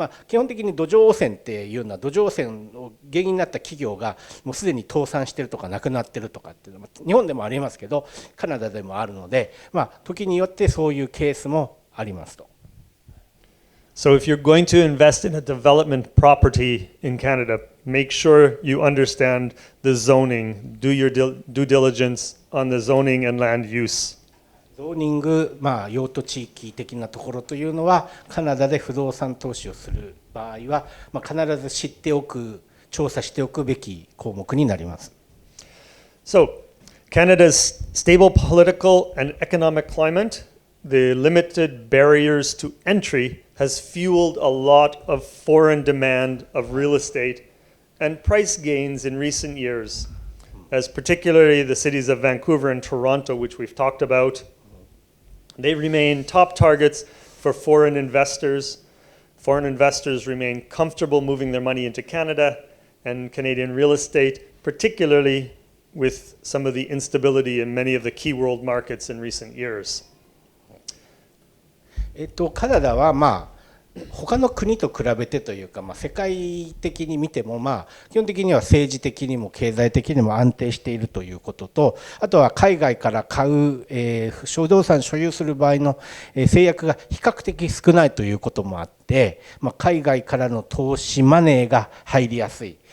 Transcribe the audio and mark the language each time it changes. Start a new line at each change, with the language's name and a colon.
Japanese: 基本的に土壌汚染っていうのは土壌汚染の原因になった企業がもうすでに倒産してるとかなくなってるとかっていうのは日本でもありますけどカナダでもあるので、時によってそういうケースもありますと。
English: So if you're going to invest in a development property in Canada, make sure you understand the zoning, do your due diligence on the zoning and land use.
Japanese: ゾーニング、用途地域的なところというのはカナダで不動産投資をする場合は、必ず知っておく、調査しておくべき項目になります。
English: So Canada's stable political and economic climate, the limited barriers to entry has fueled a lot of foreign demand of real estate and price gains in recent years, as particularly the cities of Vancouver and Toronto, which we've talked about. They remain top targets for foreign investors. Foreign investors remain comfortable moving their money into Canada and Canadian real estate, particularly with some of the instability in many of the key world markets in recent years.
Japanese: カナダは他の国と比べてというか、世界的に見ても基本的には政治的にも経済的にも安定しているということと、あとは海外から買う、不動産所有する場合の制約が比較的少ないということもあって、海外からの投資マネーが入りやすい。